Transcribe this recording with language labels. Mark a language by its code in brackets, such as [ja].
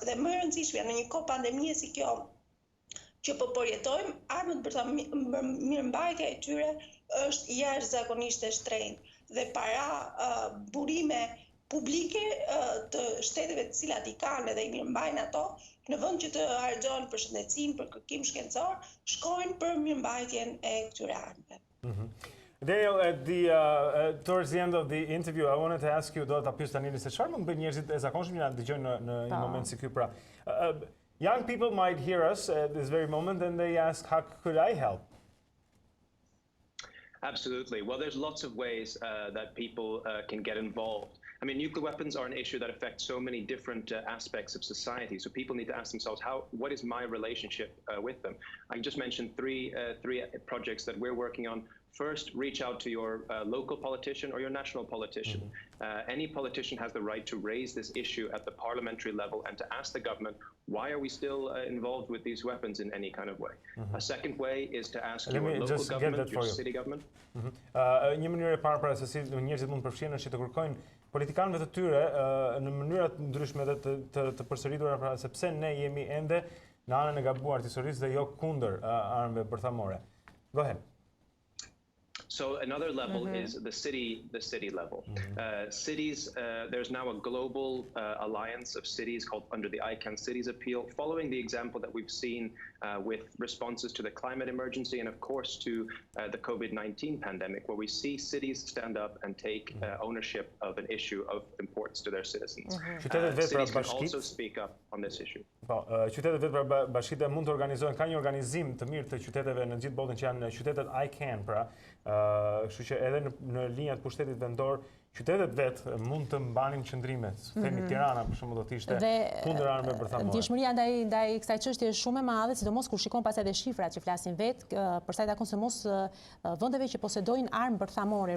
[sq] Dhe më e rëndësishmja në një kohë pandemie si kjo që po përjetojmë, armët bërthamore, mirëmbajtja e tyre është jashtëzakonisht e shtrenjtë dhe para burime publike të shteteve të cilat i kanë edhe i mirëmbajnë ato, në vend që të harxojnë për shëndetësinë, për kërkim shkencor, shkojnë për mirëmbajtjen e këtyre armëve. Daniel, [en] towards the end of the interview, I wanted to ask you, [sq] do ta pyes tani se çfarë mund bëjnë njerëzit e zakonshëm që na dëgjojnë në një moment si ky, pra. [en] Young people might hear us at this very moment and they ask, how could I help? Absolutely. Well, there's lots of ways that people can get involved. I mean, nuclear weapons are an issue that affects so many different aspects of society. So people need to ask themselves, what is my relationship with them? I just mentioned three projects that we're working on. First, reach out to your local politician or your national politician. Any politician has the right to raise this issue at the parliamentary level and to ask the government, why are we still involved with these weapons in any kind of way? A second way is to ask your local government, your city government. [sq] Një mënyrë e parë pra se si njerëzit mund përfshihen është që të kërkojnë politikanëve të tyre në mënyra të ndryshme dhe të përsëritura, pra sepse ne jemi ende në anën e gabuar të historisë dhe jo kundër armëve bërthamore. [en] Go ahead. So another level is the city level. Cities, there's now a global alliance of cities called under the ICANN Cities Appeal, following the example that we've seen with responses to the climate emergency and of course to the COVID-19 pandemic, where we see cities stand up and take ownership of an issue of importance to their citizens. Cities can also speak up on this issue. [sq] Qytetet vetë pra bashkitë mund të organizojnë, ka një organizim të mirë të qyteteve në gjithë botën që janë qytetet ICANN, pra, kështu që edhe në linjat pushtetit vendor, qytetet vetë mund të mbanin qëndrimet. Themi Tirana për shembull do të ishte kundër armëve bërthamore. Dëshmëria ndaj kësaj çështje është shumë e madhe, sidomos kur shikon pastaj edhe shifrat që flasin vetë, për sa i takon së mos vendeve që posedojnë armë bërthamore.